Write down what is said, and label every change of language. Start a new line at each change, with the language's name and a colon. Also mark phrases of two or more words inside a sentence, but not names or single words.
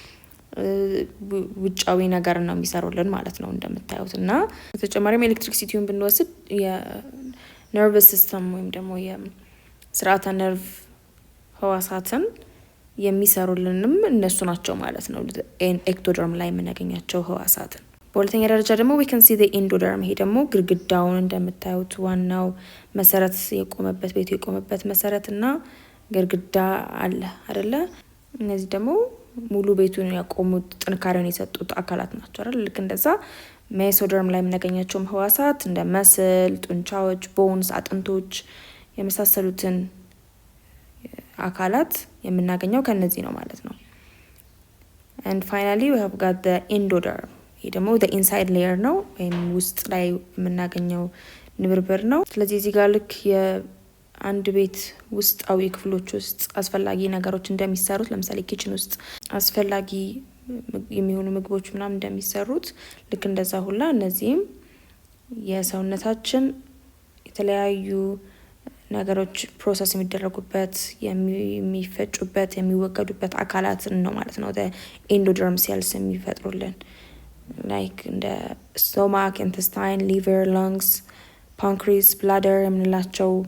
Amharic: ውጫዊ ነገር ነው የሚሰሩልን ማለት ነው እንደምታዩት። እና በተጨማሪም ኤሌክትሪክሲቲውን ብንወስድ
English: nervous system
Amharic: ወይም ደግሞ የስርዓተ ነርቭ ህዋሳትን የሚሰሩልንም እነሱ ናቸው ማለት ነው ኤክቶደርም ላይ የምናገኛቸው ህዋሳትን። በሁለተኛ ደረጃ ደግሞ
English: we can see the endoderm
Amharic: ይሄ ደግሞ ግድግዳውን እንደምታዩት ዋናው መሰረት ቤቱ የቆመበት መሰረት እና ግድግዳ አለ አይደለ? እነዚህ ደግሞ ሙሉ ቤቱን ያቆሙት ጥንካሬውን የሰጡት አካላት ናቸው አይደል? ልክ እንደዛ ሜሶደርም ላይ የምናገኛቸውም ህዋሳት እንደ መስል፣ ጡንቻዎች፣ ቦንስ፣ አጥንቶች የመሳሰሉትን አካላት የምናገኘው ከነዚህ ነው ማለት ነው።
English: and finally we have got the endoderm
Amharic: ይሄ ደግሞ
English: the inside layer
Amharic: ነው ወይም ውስጥ ላይ የምናገኘው ንብርብር ነው። ስለዚህ እዚህ ጋር ልክ የአንድ ቤት ውስጣዊ ክፍሎች ውስጥ አስፈላጊ ነገሮች እንደሚሰሩት ለምሳሌ ኪችን ውስጥ አስፈላጊ የሚሆኑ ምግቦች ምናምን እንደሚሰሩት ልክ እንደዛ ሁላ እነዚህም የሰውነታችን የተለያዩ ነገሮች ፕሮሰስ የሚደረጉበት የሚፈጩበት የሚወገዱበት አካላት ነው ማለት ነው
English: endoderm cells
Amharic: የሚፈጥሩልን ላይክ እንደ
English: stomach, intestine, liver, lungs, pancreas, bladder
Amharic: የምንላቸው